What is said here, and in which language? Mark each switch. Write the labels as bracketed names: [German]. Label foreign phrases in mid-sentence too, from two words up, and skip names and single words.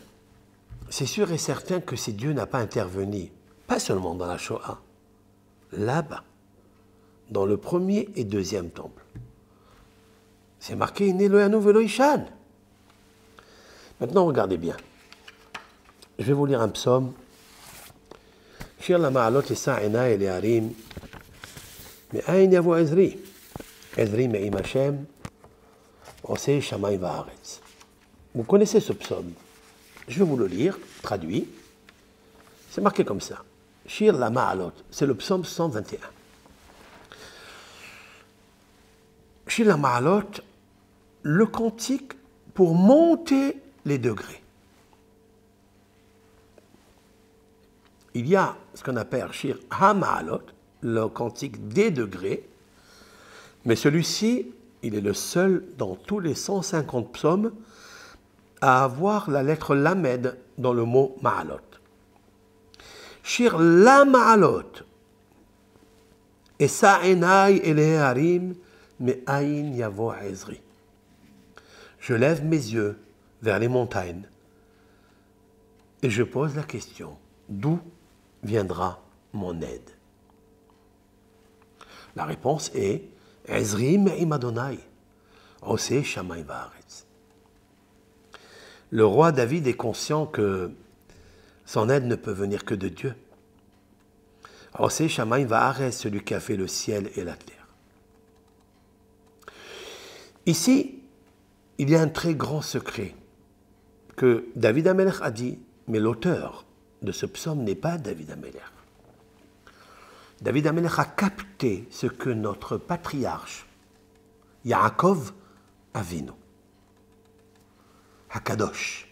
[French] C'est sûr et certain que si Dieu n'a pas intervenu, pas seulement dans la Shoah, là-bas, dans le premier et deuxième temple, c'est marqué [Hebrew] הנה לא ינום ולא יישן. [French] Maintenant, regardez bien. Je vais vous lire un psaume. [Hebrew] שיר למעלות אשא עיני אל הרים. מאין יבוא עזרי. עזרי מעם השם. עושה שמים וארץ. [French] Vous connaissez ce psaume. Je vais vous le lire, traduit. C'est marqué comme ça. [Hebrew] שיר למעלות. [French] C'est le psaume 121. [Hebrew] שיר למעלות, [French] le cantique pour monter les degrés. Il y a ce qu'on appelle [Hebrew] שיר המעלות, [French] le cantique des degrés, mais celui-ci, il est le seul dans tous les 150 psaumes à avoir la lettre Lamed dans le mot Ma'alot. [Hebrew] שיר למעלות, אשא עיני אל הרים, מאין יבוא עזרי. [French] Je lève mes yeux vers les montagnes et je pose la question, d'où viendra mon aide? La réponse est [Hebrew] עזרי מעם אדוני, עושה שמים וארץ. [French] Le roi David est conscient que son aide ne peut venir que de Dieu. [Hebrew] עושה שמים וארץ, [French] celui qui a fait le ciel et la terre. Ici, il y a un très grand secret que David Amelech a dit, mais l'auteur de ce psaume n'est pas David Amelech. David Amelech a capté ce que notre patriarche, Yaakov Avinu, Hakadosh.